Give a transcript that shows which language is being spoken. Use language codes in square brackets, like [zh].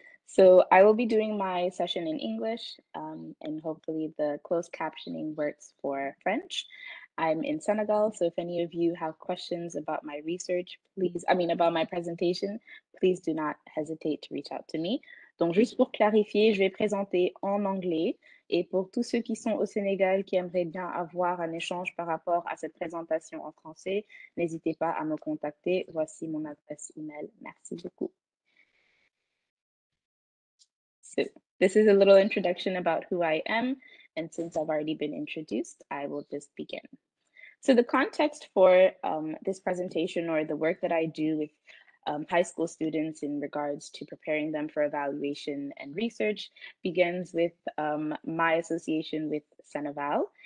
[en] So I will be doing my session in English, and hopefully the closed captioning works for French. I'm in Senegal, so if any of you have questions about my research, about my presentation, please do not hesitate to reach out to me. [fr] Donc, juste pour clarifier, je vais présenter en anglais. Et pour tous ceux qui sont au Sénégal qui aimeraient bien avoir un échange par rapport à cette présentation en français, n'hésitez pas à me contacter. Voici mon adresse email. Merci beaucoup. [en] So this is a little introduction about who I am. And since I've already been introduced, I will just begin. So the context for this presentation, or the work that I do with high school students in regards to preparing them for evaluation and research, begins with my association with SenEval.